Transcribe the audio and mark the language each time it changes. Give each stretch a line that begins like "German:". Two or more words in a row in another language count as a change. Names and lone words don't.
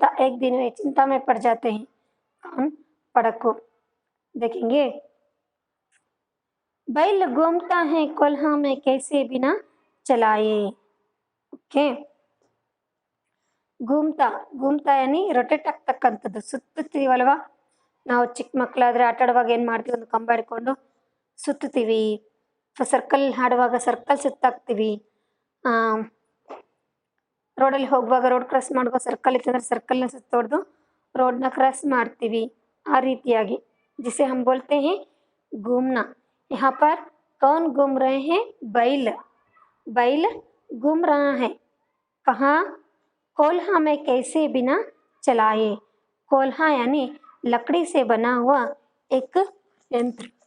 Hindi: एक दिन वे चिंता में पड़ जाते हैं। कौन? पड़क्कू। देखेंगे, बैल घूमता है कोल्हा में कैसे बिना चलाए। ओके, घूमता यानी
Kannada: ರೊಟೇಟ್ ಆಗ್ತಕ್ಕಂಥದ್ದು, ಸುತ್ತುತ್ತೀವಲ್ವಾ ನಾವು. ಚಿಕ್ಕ ಮಕ್ಕಳಾದರೆ ಆಟ ಆಡುವಾಗ ಏನು ಮಾಡ್ತೀವಿ, ಒಂದು ಕಂಬ ಹಿಡ್ಕೊಂಡು ಸುತ್ತುತ್ತೀವಿ. ಸರ್ಕಲ್ ಆಡುವಾಗ ಸರ್ಕಲ್ ಸುತ್ತಾಕ್ತೀವಿ. ರೋಡಲ್ಲಿ ಹೋಗುವಾಗ, ರೋಡ್ ಕ್ರಾಸ್ ಮಾಡುವಾಗ ಸರ್ಕಲ್ ಇತ್ತಂದ್ರೆ ಸರ್ಕಲ್ನ ಸುತ್ತೊಡ್ದು ರೋಡ್ನ ಕ್ರಾಸ್ ಮಾಡ್ತೀವಿ. ಆ ರೀತಿಯಾಗಿ
Hindi: जिसे हम बोलते हैं घूमना। यहाँ पर कौन घूम रहे हैं? बैल। बैल घूम रहा है कहाँ? कोल्हा में कैसे बिना चलाए। कोल्हा यानी लकड़ी से बना हुआ एक यंत्र।